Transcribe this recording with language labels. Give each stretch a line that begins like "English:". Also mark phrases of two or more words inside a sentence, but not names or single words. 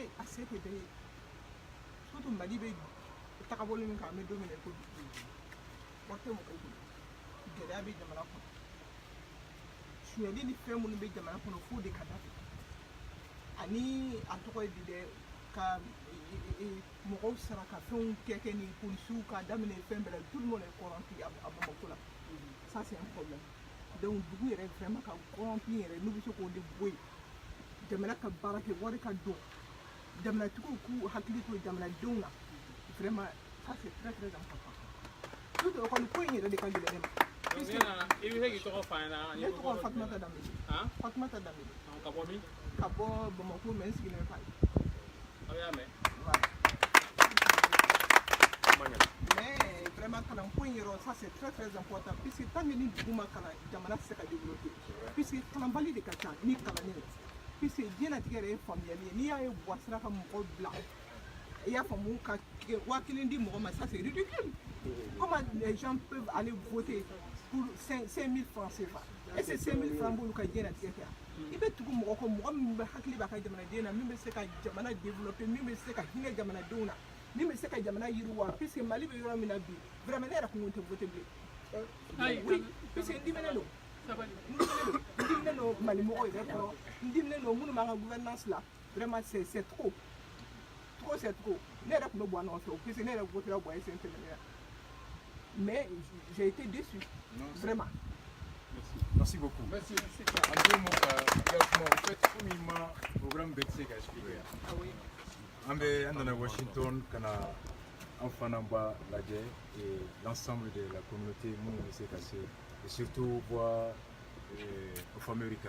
Bambara: a se tɛ bɛɛ ye surtout Mali bɛ tagabolo min kan an bɛ don min na ko bi wari tɛ mɔgɔw bolo gɛlɛya bɛ jamana kɔnɔ suyɛli ni fɛn minnu bɛ jamana kɔnɔ fo de ka dabila ani a tɔgɔ ye di dɛ ka mɔgɔw sara ka fɛnw kɛ ni polisiw ka daminɛ fɛn bɛɛ la
French: tout le monde est corrompu à Bamako
Bambara: la
French: ça c'est un problème donc
Bambara: dugu yɛrɛ vraiment ka corrompu yɛrɛ n'u bɛ se k'o de bɔ yen jamana ka baara kɛ wari ka don jamanatigiw k'u hakili to jamanadenw na
French: vraiment ça c'est très très important surtout école
Bambara: ko in yɛrɛ de ka gɛlɛn ne ma. i bɛ se k'i tɔgɔ f'a ɲɛna. ne tɔgɔ Fatumata Dambele. Fatumata Dambele. ka bɔ min. ka bɔ Bamako mais n sigilen bɛ Paris. aw y'a mɛn.
French: mais vraiment
Bambara: kalan ko in yɔrɔ
French: ça c'est très très important puisque tant que
Bambara: ni dugu ma kalan jamana tɛ se ka développer puisque kalanbali de ka ca ni kalanni ye puisque diɲɛlatigɛ yɛrɛ ye faamuyali ye n'i y'a ye buwa sira ka mɔgɔ bila i y'a faamu ka 1000 di mɔgɔ ma
French: ça c'est ridicule comment les gens peuvent aller voter pour 5000 francs CFA et c'est 5000 francs
Bambara: b'olu ka diɲɛlatigɛ kɛ i bɛ tugu mɔgɔ kɔ mɔgɔ min bɛ hakili b'a ka jamanaden na min bɛ se ka jamana développer min bɛ se ka hinɛ jamanadenw na min bɛ se ka jamana yiriwa puisque Mali bɛ yɔrɔ min na bi vraiment ne yɛrɛ kun tɛ voter bilen oui puisque n diminen don n diminen don Mali mɔgɔw yɛrɛ kɔrɔ n diminen don minnu b'an ka gouvernance la
French: vraiment c'est trop c'est trop
Bambara: ne yɛrɛ kun bɛ bɔ a nɔfɛ o puisque ne yɛrɛ votera Boye sen tɛmɛnen na
French: mais j'ai été déçu vraiment. Merci beaucoup. Merci. En 2 mots, en fait, comme il programme BTC qui a expliqué. Ah oui. On est à Washington, Kana, Enfanamba, Ladje et l'ensemble de la communauté Mounou et surtout voir au Américain.